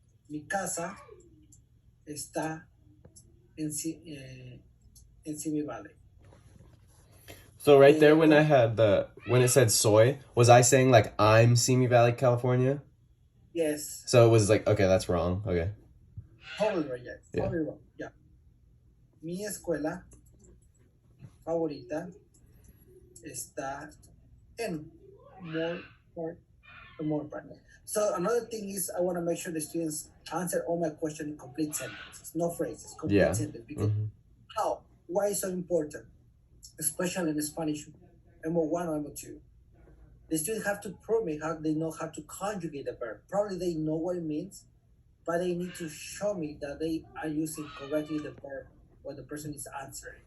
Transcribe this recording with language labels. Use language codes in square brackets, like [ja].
[es] Mi casa está en Simi Valley. [en] So right there when when it said soy, was I saying like I'm Simi Valley, California? Yes. So it was like, okay, that's wrong. Okay. Totally right, yes. Yeah. Totally wrong. Yeah. [es] Mi escuela favorita está en [en] more partner. So another thing is I want to make sure the students answer all my questions in complete sentences, no phrases, complete Yeah. sentence. Because Mhm. how? Why is so important? Especially in Spanish, MO1 or MO2. The students have to prove me how they know how to conjugate the verb. Probably they know what it means, but they need to show me that they are using correctly the verb when the person is answering.